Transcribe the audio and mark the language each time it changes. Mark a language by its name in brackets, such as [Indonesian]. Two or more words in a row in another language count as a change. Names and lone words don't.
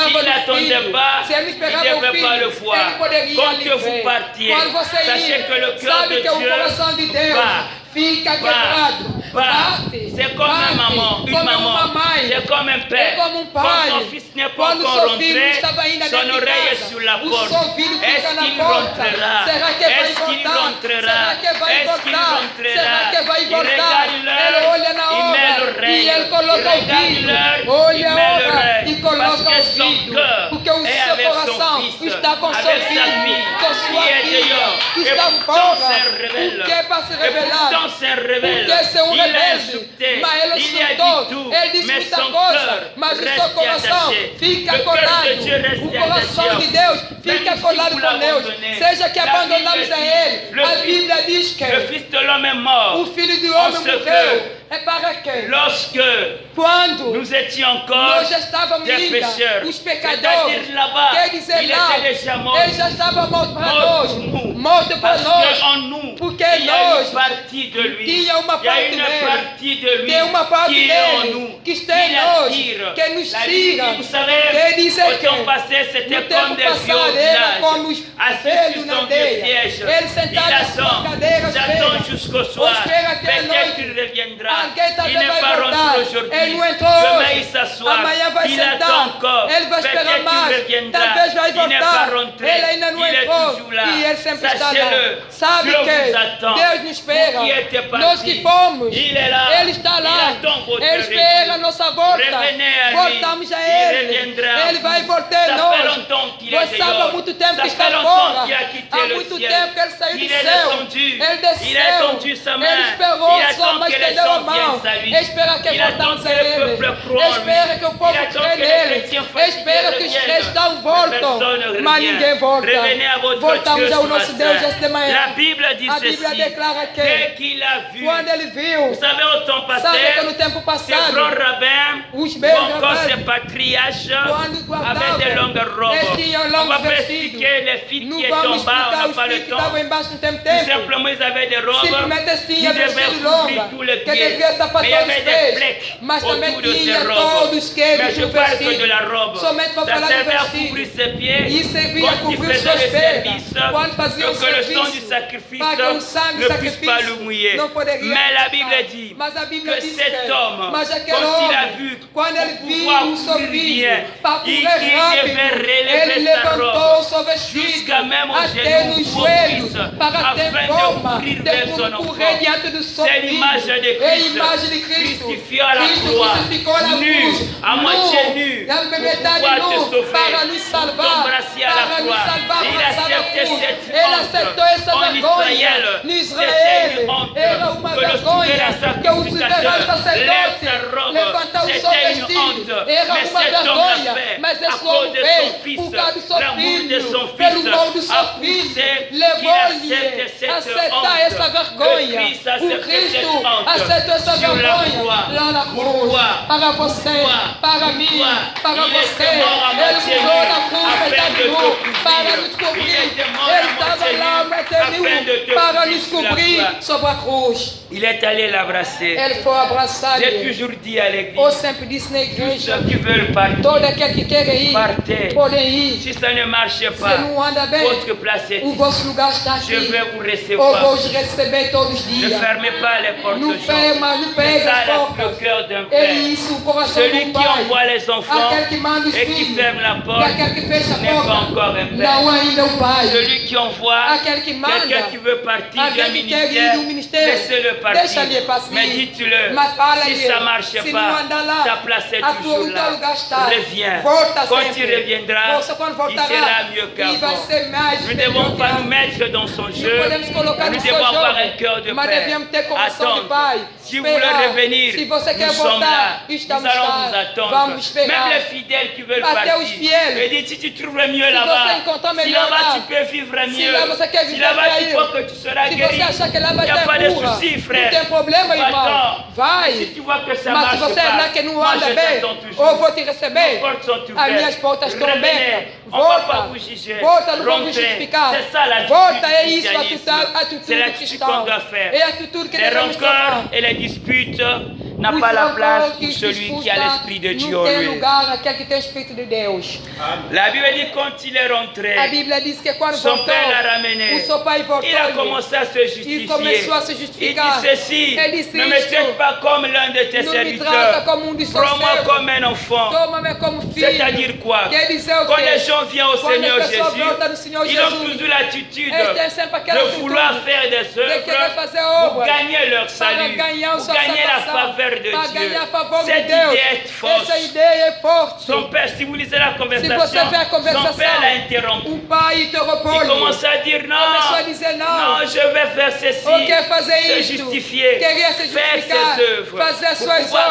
[French] S'il [Portuguese] no [French] n'attendait [Portuguese] filho. [French] pas, [Portuguese] Se ele não [French] il [Portuguese] esperava [French] ne [Portuguese] o [French] devait pas le [Portuguese] filho, [French] voir. [Portuguese] ele poderia [French] Quand [Portuguese] lhe [French] que vous [Portuguese] ver. [French] partiez, [Portuguese] Quando você [French] sachez [Portuguese] ia, [French] que le cœur [Portuguese] sabe [French] de [Portuguese] que o [French] Dieu [Portuguese] coração de Deus [French] bat. [Portuguese] fica quebrado. Bate. [French] C'est comme une maman, [Portuguese] Como uma mãe. [French] c'est comme un [Portuguese] É [French] père. [Portuguese] como um [French] Quand [Portuguese] pai. [French] son fils n'est pas [Portuguese] Quando [French] encore [Portuguese] seu filho [French] rentré, [Portuguese] estava ainda [French] son [Portuguese] dentro de [French] oreille est [Portuguese] casa, [French] sur la [Portuguese] o [French] porte. [Portuguese] seu filho fica [French] Est-ce [Portuguese] na [French] qu'il [Portuguese] porta. [French] rentrera? [Portuguese] Será que vai [French] Est-ce qu'il [Portuguese] voltar? [French] rentrera? [Portuguese] Será que vai [French] Est-ce qu'il [Portuguese] voltar? [French] rentrera? [Portuguese] Será que vai [French] Il [Portuguese] voltar? [French] regarde [Portuguese] Ele [French] l'heure, [Portuguese] olha na [French] il met [Portuguese] hora [French] l'oreille. [Portuguese] e ele coloca [French] Il [Portuguese] o [French] regarde [Portuguese] ouvido. [French] l'heure, il [Portuguese] Olha a [French] met [Portuguese] hora [French] l'oreille. [Portuguese] e [French] Parce [Portuguese] coloca [French] que [Portuguese] o [French] son [Portuguese] ouvido. [French] cœur [Portuguese] Porque o [French] est [Portuguese] seu [French] avec son [Portuguese] coração [French] fils, [Portuguese] está com seu [French] avec sa [Portuguese] filho, [French] fille, [Portuguese] com sua [French] qui est [Portuguese] filha, [French] dehors. [Portuguese] que [French] Et [Portuguese] está [French] pourtant [Portuguese] fora. [French] c'est un rebelle. [Portuguese] O que é para se [French] Et [Portuguese] revelar? [French] pourtant c'est un rebelle. [Portuguese] Porque esse é um [French] Il a [Portuguese] rebelde, [French] insulté, [Portuguese] mas ele [French] il a [Portuguese] insultou, [French] dit tout, [Portuguese] ele disse [French] mais [Portuguese] muita [French] son [Portuguese] coisa, [French] cœur [Portuguese] mas o seu [French] reste [Portuguese] coração [French] attaché. [Portuguese] fica [French] Le cœur [Portuguese] colado. [French] de Dieu reste [Portuguese] O coração [French] attaché. [Portuguese] de Deus [French] Même [Portuguese] fica [French] si [Portuguese] colado [French] vous [Portuguese] com Deus. [French] l'abandonnez, [Portuguese] Seja que [French] la [Portuguese] abandonamos [French] Bible [Portuguese] a [French] dit, [Portuguese] Ele, [French] le [Portuguese] a [French] Fils- [Portuguese] Bíblia diz que [French] Le fils de l'homme est mort. [Portuguese] o Filho do [French] En [Portuguese] Homem [French] ce [Portuguese] morreu. É para quem? [French] Lorsque [Portuguese] Quando [French] nous étions encore [Portuguese] nós já estávamos [French] des [Portuguese] ainda, [French] pécheurs, [Portuguese] os pecadores, [French] c'est-à-dire là-bas, [Portuguese] quer dizer [French] il [Portuguese] lá, [French] était déjà mort. [Portuguese] ele já estava morto para [French] Mort [Portuguese] nós, [French] pour nous. [Portuguese] morto para [French] Parce [Portuguese] nós. [French] qu'en nous, [Portuguese] Porque [French] il y a [Portuguese] nós [French] une partie de lui. [Portuguese] tinha uma [French] Il y a [Portuguese] parte [French] une [Portuguese] dele. [French] partie de lui [Portuguese] Tem uma parte [French] qui est en [Portuguese] dele [French] nous, [Portuguese] que está em [French] qui [Portuguese] nós, [French] l'attire. [Portuguese] que nos [French] La Bible [Portuguese] tira. [French] dit, vous savez, [Portuguese] Quer dizer [French] au temps [Portuguese] que [French] passé, c'était [Portuguese] no [French] comme [Portuguese] tempo [French] des vieux au [Portuguese] passado era como os [French] village, assis [Portuguese] velhos [French] sur [Portuguese] na [French] son [Portuguese] aldeia. [French] siège. [Portuguese] Ele [French] Il [Portuguese] sentado na sua [French] attend, [Portuguese] cadeira, [French] j'attends [Portuguese] espera. [French] jusqu'au soir. [Portuguese] Espera até a [French] Peut-être [Portuguese] noite. [French] qu'il reviendra. [Portuguese] Alguém [French] Il [Portuguese] também [French] n'est [Portuguese] vai [French] pas [Portuguese] voltar. [French] rentré aujourd'hui. [Portuguese] Ele não entrou [French] Demain, il [Portuguese] hoje. [French] s'assoit. [Portuguese] Amanhã vai [French] Il attend [Portuguese] sentar. [French] encore. [Portuguese] Ele vai esperar [French] Peut-être [Portuguese] mais. [French] qu'il reviendra. [Portuguese] Talvez vai [French] Il n'est pas [Portuguese] voltar. [French] rentré. [Portuguese] Ele ainda não [French] Il est [Portuguese] entrou. [French] toujours là. [Portuguese] E ele sempre está lá. [French] Sachez-le. [Portuguese] Sabe [French] Dieu [Portuguese] que [French] vous attend. [Portuguese] Deus nos espera. [French] Vous qui êtes partis, [Portuguese] Nós que fomos. [French] il est là. [Portuguese] Ele está lá. [French] Il attend votre [Portuguese] Ele espera a [French] retour. [Portuguese] nossa volta. [French] Revenez à lui. [Portuguese] Voltamos a [French] Il [Portuguese] Ele. [French] reviendra. [Portuguese] Ele vai voltar [French] Ça [Portuguese] a [French] fait [Portuguese] nós. [French] longtemps qu'il est [Portuguese] Você sabe há [French] dehors. [Portuguese] muito tempo [French] Ça [Portuguese] que [French] fait [Portuguese] está [French] longtemps [Portuguese] fora. [French] qu'il a quitté [Portuguese] Há [French] le [Portuguese] muito [French] ciel. [Portuguese] tempo que ele saiu [French] Il [Portuguese] do [French] est [Portuguese] céu. [French] descendu. [Portuguese] Ele desceu. [French] Il a tendu sa main. [Portuguese] Ele esperou [French] Il [Portuguese] sua [French] attend [Portuguese] mão, [French] que les [Portuguese] estendeu a [French] gens [Portuguese] mão. [French] viennent à lui. [Portuguese] Espera que [French] Il attend [Portuguese] voltamos [French] que [Portuguese] a [French] le [Portuguese] Ele. [French] peuple croit en lui. [Portuguese] Espera que o povo [French] Il attend [Portuguese] crê [French] que les [Portuguese] nele. [French] chrétiens fatigués [Portuguese] Espera que os [French] reviennent. [Portuguese] cristãos [French] Mais [Portuguese] voltam. [French] personne ne [Portuguese] Mas [French] revient. [Portuguese] ninguém volta. [French] Revenez à votre [Portuguese] Voltamos [French] Dieu [Portuguese] ao [French] ce [Portuguese] nosso [French] matin. [Portuguese] Deus esta de manhã. [French] La Bible dit [Portuguese] A Bíblia [French] ceci. [Portuguese] declara que [French] Dès qu'il a vu, [Portuguese] quando ele viu, [French] vous savez, au temps passé, [Portuguese] sabe que no tempo [French] ces [Portuguese] passado, [French] grands rabbins, [Portuguese] os [French] ou [Portuguese] meus [French] encore [Portuguese] rapazes, [French] ces patriarches, [Portuguese] quando [French] avaient des longues [Portuguese] guardavam, [French] robes. [Portuguese] eles tinham [French] On va [Portuguese] longos [French] pas [Portuguese] vestidos. [French] expliquer les filles [Portuguese] Não [French] qui étaient en [Portuguese] vamos [French] bas, on [Portuguese] explicar [French] n'a [Portuguese] os [French] pas [Portuguese] filhos [French] le [Portuguese] que [French] temps. [Portuguese] estavam embaixo no tempo. [French] Tout simplement, ils avaient des robes [Portuguese] Simplesmente eles [French] qui [Portuguese] tinham [French] devaient [Portuguese] vestido [French] couvrir [Portuguese] longa, [French] tous les [Portuguese] que [French] pieds. [Portuguese] devia tapar [French] Mais il y [Portuguese] todos [French] avait [Portuguese] os [French] des [Portuguese] pés, [French] flecs [Portuguese] mas também [French] autour de ces [Portuguese] tinha [French] robes. [Portuguese] todos os queijos [French] Mais je [Portuguese] do [French] parle que de [Portuguese] vestido. [French] la robe. [Portuguese] Somente para [French] Ça [Portuguese] falar do [French] servait à [Portuguese] vestido. [French] couvrir ses pieds [Portuguese] Isso servia a [French] quand il [Portuguese] cobrir os [French] faisait [Portuguese] seus [French] le [Portuguese] pés, [French] service, [Portuguese] quando fazia o [French] que le sang du [Portuguese] serviço, [French] sacrifice [Portuguese] para que o sangue [French] ne [Portuguese] do [French] puisse pas le [Portuguese] sacrifício [French] mouiller. [Portuguese] não poderia [French] Mais la [Portuguese] afetar. [French] Bible dit [Portuguese] Mas a Bíblia [French] que [Portuguese] diz [French] cet [Portuguese] que, [French] homme, [Portuguese] mas aquele [French] quand il a [Portuguese] homem, [French] vu [Portuguese] quando ele [French] pour [Portuguese] viu [French] pouvoir [Portuguese] o seu [French] courir [Portuguese] filho, [French] bien, [Portuguese] para [French] il [Portuguese] correr rápido, [French] devait [Portuguese] ele [French] relever sa [Portuguese] levantou o [French] robe [Portuguese] seu vestido [French] jusqu'à même au [Portuguese] até [French] genou [Portuguese] nos [French] ou au [Portuguese] joelhos, [French] cuisse, [Portuguese] para ter [French] afin de [Portuguese] forma [French] courir [Portuguese] de [French] vers son [Portuguese] como [French] enfant. [Portuguese] correr diante do seu [French] C'est [Portuguese] filho. [French] l'image de [Portuguese] É a [French] Christ, [Portuguese] imagem de Cristo. [French] crucifié à la [Portuguese] Cristo [French] croix, [Portuguese] crucificou na [French] nu, [Portuguese] cruz, [French] à moitié nu, [Portuguese] na [French] pour [Portuguese] metade [French] pouvoir te [Portuguese] nu, [French] sauver, [Portuguese] para nos [French] pour [Portuguese] salvar, [French] t'embrasser à la [Portuguese] para nos [French] croix. [Portuguese] salvar, [French] Il [Portuguese] para salvar a [French] acceptait [Portuguese] cruz. [French] cette [Portuguese] Ele [French] honte. [Portuguese] aceitou essa [French] En [Portuguese] vergonha. [French] Israël, [Portuguese] No [French] c'était [Portuguese] Israel, [French] une honte [Portuguese] era uma [French] que le [Portuguese] vergonha [French] souverain [Portuguese] que o soberano [French] sacrificateur lève [Portuguese] sacerdote [French] sa robe. [Portuguese] levantar o seu [French] C'était une [Portuguese] vestido. [French] honte. [Portuguese] Era [French] Mais [Portuguese] uma [French] cet homme [Portuguese] vergonha, [French] l'a fait [Portuguese] mas [French] à [Portuguese] esse [French] cause [Portuguese] homem [French] de [Portuguese] fez [French] son fils, [Portuguese] por causa do seu [French] l'amour de [Portuguese] filho, [French] son [Portuguese] pelo [French] fils, [Portuguese] amor do [French] a [Portuguese] seu [French] poussé [Portuguese] filho, [French] qu'il [Portuguese] levou-lhe [French] accepte cette [Portuguese] aceitar [French] honte. [Portuguese] essa vergonha. [French] Le Christ [Portuguese] O [French] accepte [Portuguese] Cristo [French] cette honte [Portuguese] aceitou essa [French] sur la [Portuguese] vergonha [French] croix. [Portuguese] lá na cruz. [French] Pourquoi? [Portuguese] Para você, [French] Pourquoi? [Portuguese] para mim, [French] Pourquoi? [Portuguese] para [French] Il [Portuguese] você. [French] était mort à [Portuguese] Ele [French] moitié [Portuguese] morreu [French] nu, [Portuguese] na cruz, [French] afin [Portuguese] metade [French] de te [Portuguese] nu, [French] couvrir. [Portuguese] para nos [French] Il [Portuguese] cobrir. [French] était mort [Portuguese] Ele [French] à [Portuguese] estava [French] moitié [Portuguese] lá, [French] nu, [Portuguese] metade [French] afin de [Portuguese] nu, [French] te [Portuguese] para [French] couvrir [Portuguese] nos [French] sur la [Portuguese] cobrir [French] croix. [Portuguese] sobre a cruz. [French] Il est allé l'embrasser. [Portuguese] Ele foi abraçar [French] J'ai [Portuguese] ele. [French] toujours dit à l'église, [Portuguese] Eu sempre disse na [French] tous [Portuguese] igreja, [French] ceux qui veulent partir, [Portuguese] todo aquele que quer ir, [French] partez. [Portuguese] podem ir. [French] Si ça ne marche [Portuguese] Se [French] pas, [Portuguese] não anda bem, [French] votre place est [Portuguese] o [French] ici. [Portuguese] vosso lugar está [French] Je [Portuguese] aqui. [French] vais vous [Portuguese] Eu [French] recevoir. [Portuguese] vou te receber todos os [French] Ne [Portuguese] dias. [French] fermez pas les portes [Portuguese] Não [French] aux gens. [Portuguese] pega, mas não [French] C'est [Portuguese] pega [French] ça [Portuguese] as [French] le [Portuguese] portas. [French] cœur d'un [Portuguese] É [French] père. [Portuguese] isso, o coração [French] Celui [Portuguese] do [French] qui envoie [Portuguese] pai. [French] les enfants [Portuguese] Aquele que manda os [French] et qui [Portuguese] filhos. [French] ferme la [Portuguese] E [French] porte [Portuguese] aquele que fecha a [French] n'est pas [Portuguese] porta. [French] encore un père. [Portuguese] Não ainda o pai. [French] Celui qui envoie [Portuguese] Aquele que manda. [French] quelqu'un qui veut partir d'un [Portuguese] Aquele que quer ir [French] ministère, [Portuguese] do ministério. [French] laissez-le partir. [Portuguese] ele partir. [French] Mais dites-le, [Portuguese] Mas fala [French] si [Portuguese] ele, [French] ça ne marche [Portuguese] se [French] pas, [Portuguese] não andar lá, [French] ta place est [Portuguese] a [French] toujours [Portuguese] tua [French] là. [Portuguese] lugar está. [French] Reviens. [Portuguese] Volta [French] Quand tu [Portuguese] sempre. [French] reviendras, [Portuguese] Você quando [French] il [Portuguese] voltará, [French] sera mieux [Portuguese] e vai [French] qu'avant. [Portuguese] ser mais [French] Nous ne [Portuguese] melhor [French] devons [Portuguese] que [French] pas nous [Portuguese] antes. [French] mettre dans son jeu. [Portuguese] Não podemos colocar [French] Nous [Portuguese] no seu [French] devons avoir un [Portuguese] jogo, [French] cœur de [Portuguese] mas [French] père. [Portuguese] devemos ter coração de [French] Attendre. [Portuguese] pai. [French] Si vous voulez [Portuguese] Esperar. [French] revenir, [Portuguese] Se você quer [French] nous sommes là. [Portuguese] voltar, [French] Nous [Portuguese] estamos [French] allons [Portuguese] lá. [French] vous attendre. [Portuguese] Vamos esperar. [French] Même les fidèles qui veulent [Portuguese] Até [French] partir. [Portuguese] os fiéis. [French] Et dit, si tu trouves mieux [Portuguese] Se [French] là-bas, [Portuguese] você encontrar [French] si [Portuguese] melhor [French] là-bas [Portuguese] lá, [French] tu peux vivre [Portuguese] se [French] mieux, [Portuguese] lá você quer [French] si [Portuguese] viver [French] là-bas tu mieux, crois que tu seras [Portuguese] se [French] guéri, [Portuguese] você achar que lá [French] il [Portuguese] vai [French] n'y a pas [Portuguese] ter [French] de [Portuguese] cura, [French] souci, [Portuguese] não [French] frère. [Portuguese] tem problema, irmão. [French] Va-t'en. [Portuguese] Vai. [French] Si tu vois que ça [Portuguese] Mas se [French] marche [Portuguese] você [French] pas, [Portuguese] achar que não [French] moi [Portuguese] anda [French] je [Portuguese] bem, [French] t'attends [Portuguese] ou [French] toujours. [Portuguese] vou te receber, [French] Nos portes sont [Portuguese] as minhas [French] ouvertes. [Portuguese] portas estão [French] Revenez. [Portuguese] abertas. [French] On va pas [Portuguese] Volta. [French] vous juger. [Portuguese] Volta, não vamos [French] Rentrez. [Portuguese] justificar. [French] C'est ça la [Portuguese] Volta, é isso a [French] christianisme. [Portuguese] atitude [French] C'est [Portuguese] do [French] l'attitude qu'on [Portuguese] cristão. [French] doit faire. [Portuguese] É a atitude que [French] Les [Portuguese] devemos [French] rancœurs [Portuguese] tomar. [French] et les disputes n'ont [Portuguese] Os [French] pas la place [Portuguese] rancores [French] pour [Portuguese] que [French] celui qui a [Portuguese] disputam [French] l'Esprit de Dieu [Portuguese] não [French] en [Portuguese] tem [French] lui. [Portuguese] lugar naquele que tem o Espírito de Deus. [French] La Bible dit quand il est rentré, [Portuguese] A Bíblia diz que quando [French] son [Portuguese] voltou, [French] père l'a ramené. [Portuguese] o seu pai voltou [French] Il a commencé à se [Portuguese] e [French] justifier. [Portuguese] começou a se [French] Il [Portuguese] justificar. [French] dit ceci, [Portuguese] Ele disse [French] ne me [Portuguese] isto, [French] traite pas comme l'un de tes [Portuguese] não me trata [French] serviteurs. [Portuguese] como dos seus [French] Prends-moi [Portuguese] servos. [French] comme un enfant. [Portuguese] Toma-me como filho. [French] C'est-à-dire quoi? [Portuguese] Quer dizer o [French] Quand [Portuguese] quê? [French] les gens viennent au [Portuguese] Quando [French] Seigneur [Portuguese] as pessoas [French] Jésus, [Portuguese] voltam no Senhor [French] ils ont [Portuguese] Jesus, [French] toujours l'attitude [Portuguese] eles têm sempre aquela [French] de vouloir [Portuguese] atitude [French] faire des [Portuguese] de querer [French] œuvres [Portuguese] fazer [French] pour [Portuguese] obras [French] gagner leur [Portuguese] para [French] salut, [Portuguese] ganhar o [French] pour [Portuguese] sua [French] gagner la [Portuguese] salvação, [French] faveur de [Portuguese] para [French] Dieu. [Portuguese] ganhar a favor de [French] Cette [Portuguese] Deus. [French] idée est fausse. [Portuguese] Essa ideia é forte. [French] Son père, si vous lisez la [Portuguese] Se [French] conversation, [Portuguese] você ver a [French] son [Portuguese] conversação, [French] père l'a interrompu. [Portuguese] o pai interrompeu. [French] Il commence à dire [Portuguese] Começou a [French] non, [Portuguese] dizer [French] non, [Portuguese] não. [French] je vais faire ceci, [Portuguese] Ou quer fazer [French] se [Portuguese] isto. [French] justifier, [Portuguese] Queria se [French] faire [Portuguese] justificar. [French] ses œuvres, [Portuguese] Fazer as [French] pour [Portuguese] suas [French] pouvoir